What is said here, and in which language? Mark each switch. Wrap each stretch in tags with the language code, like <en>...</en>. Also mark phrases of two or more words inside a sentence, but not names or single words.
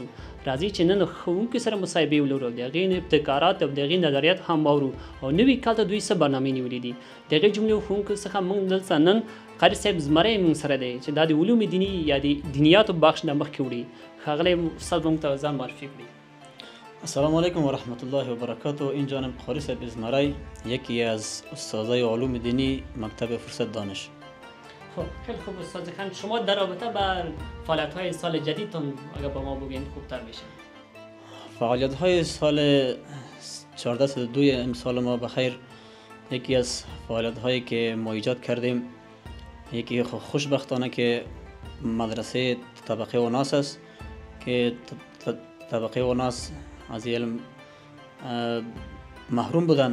<ps>راځئ چې نن ښوونکو سره مصاحبې ولرو، د هغې ابتکارات او د هغې نظریات هم واورو او نوي کال ته دوی څه برنامې نیولې دي. د هغې جملې ښوونکو څخه موږ دلته نن قاري صاحب زمری موږ سره دی چې دا د</ps> <fa>علوم دینی</fa> <ps>یا د دینیاتو بخش نه مخکې وړي. ښاغلی استاد موږ ته ځان معرفي کړي.</ps> <ar>السلام علیکم و رحمت الله و برکاته.</ar> <fa>این جانب قاری صاحب زمری، یکی از استادای علوم دینی مکتب فرصت دانش. خب خیلی خوب استاد خان، شما در رابطه با فعالیت‌های سال جدیدتون اگر با ما بگین خوبتر میشه. فعالیت‌های سال 1402 امسال ما بخیر، یکی از فعالیت‌هایی که ما ایجاد کردیم، یکی خوشبختانه که مدرسه طبقه وناس است که طبقه وناس از علم محروم بودن.</fa>